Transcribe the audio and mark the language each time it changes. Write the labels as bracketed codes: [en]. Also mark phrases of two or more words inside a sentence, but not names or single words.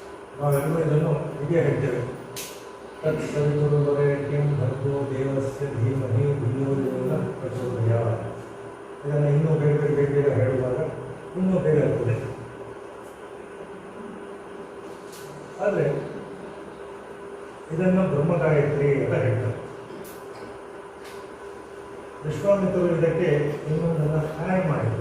[kn] ನಾವೆಲ್ಲರೂ ಇದನ್ನು ಹೀಗೆ ಹೇಳ್ತೇವೆ. [sa] ತತ್ ಸವಿತುರ್ವರೆಣ್ಯಂ ಭರ್ಗೋ ದೇವಸ್ಯ ಧೀಮಹಿ ಧಿಯೋ ಯೋ ನಃ ಪ್ರಚೋದಯಾತ್. [kn] ಇದನ್ನು ಇನ್ನೂ ಬೇಗ ಹೇಳುವಾಗ ಇನ್ನೂ ಬೇಗ ಇರ್ತದೆ. ಆದರೆ ಇದನ್ನು ಬ್ರಹ್ಮಗಾಯತ್ರಿ ಅಂತ ಹೇಳ್ತಾರೆ. ವಿಶ್ವಾಮಿತ್ರರು ಇದಕ್ಕೆ ಇನ್ನೊಂದನ್ನು ಆ್ಯಡ್ ಮಾಡಿದರು.